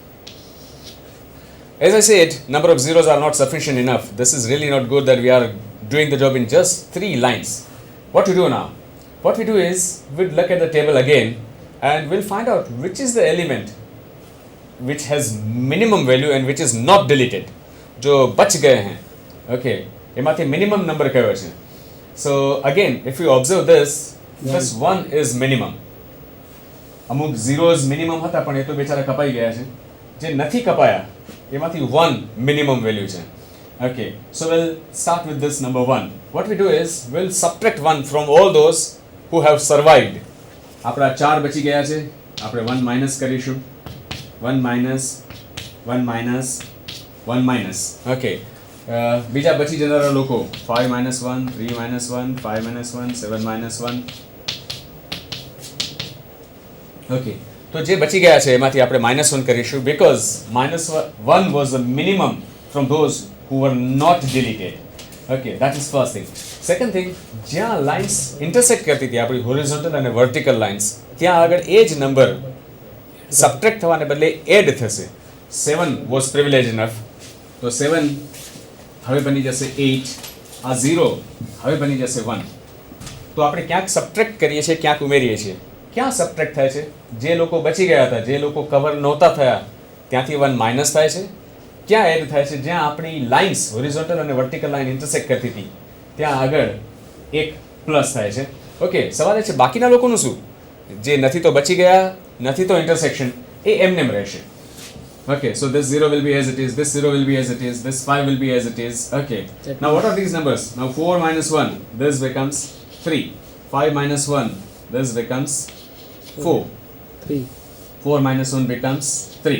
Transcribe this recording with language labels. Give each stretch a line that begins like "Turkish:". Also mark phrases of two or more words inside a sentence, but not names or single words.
English: As I said, number of zeros are not sufficient enough. This is really not good that we are doing the job in just 3 lines. What to do now? What we do is we'll look at the table again and we'll find out which is the element which has minimum value and which is not deleted.
Hindi: जो बच गए हैं.
Gujarati: Okay, એમાથી
English: minimum number
Gujarati: કયો છે.
English: So again, if you observe this, this 1 is minimum.
Gujarati: અમુક
English: zeros minimum
Gujarati: હતા પણ એ તો બેચારા કપાઈ ગયા છે. જે નથી કપાયા એમાંથી 1
English: minimum value
Gujarati: છે.
English: Okay, so we'll start with this number 1. What we do is we'll subtract 1 from all those who have survived.
Gujarati: આપણા 4 બચી ગયા છે. આપણે 1 minus કરીશું.
English: 1 minus 1 minus 1 minus. Okay.
Gujarati: બીજા બચી જનારા લોકો 5 minus 1 3 minus 1 5 minus 1 7 minus 1. Okay, તો જે બચી ગયા છે એમાંથી આપણે -1 કરીશું
English: because -1 was the minimum from those who were not deleted. Okay, that is first thing. Second thing, જ્યાં lines intersect
Gujarati: કરતી હતી આપણી
English: horizontal અને vertical lines,
Gujarati: ત્યાં આગળ એ જ number subtract થવાને બદલે add થશે.
English: 7 was privileged enough,
Gujarati: તો 7 હવે બની જશે 8. આ 0 હવે બની જશે 1. તો આપણે ક્યાંક subtract કરીએ છીએ, ક્યાંક ઉમેરીએ છીએ. ક્યાં સબટ્રેક્ટ થાય છે? જે લોકો બચી ગયા હતા, જે લોકો કવર નહોતા થયા ત્યાંથી 1 માઇનસ થાય છે. ક્યાં એડ થાય છે? જ્યાં આપણી
English: lines horizontal
Gujarati: અને
English: vertical line intersect
Gujarati: કરતી હતી ત્યાં આગળ એક પ્લસ થાય છે. ઓકે, સવાલ એ છે બાકીના લોકોનું શું? જે નથી તો બચી ગયા, નથી તો ઇન્ટરસેક્શન, એ એમનેમ રહેશે.
English: Okay, so this 0 will be as it is, this 0 will be as it is, this 5 will be as it is. Okay, now what are these numbers? Now 4 minus 1, this becomes 3. 5 minus 1, this becomes 4. 3. 4 minus 1 becomes 3.